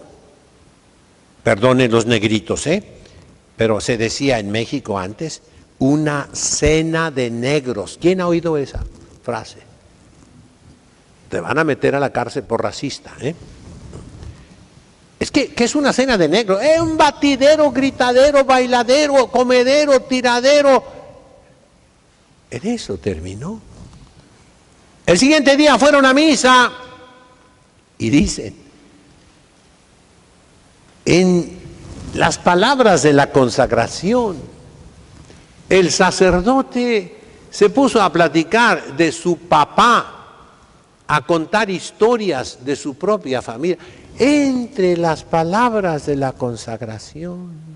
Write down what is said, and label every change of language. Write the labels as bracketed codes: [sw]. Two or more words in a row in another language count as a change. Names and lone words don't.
[es] Perdonen los negritos, pero se decía en México antes, una cena de negros. ¿Quién ha oído esa frase? Te van a meter a la cárcel por racista, Es que es una cena de negro, es un batidero, gritadero, bailadero, comedero, tiradero. En eso terminó. El siguiente día fueron a misa y dicen, en las palabras de la consagración, el sacerdote se puso a platicar de su papá, a contar historias de su propia familia, entre las palabras de la consagración.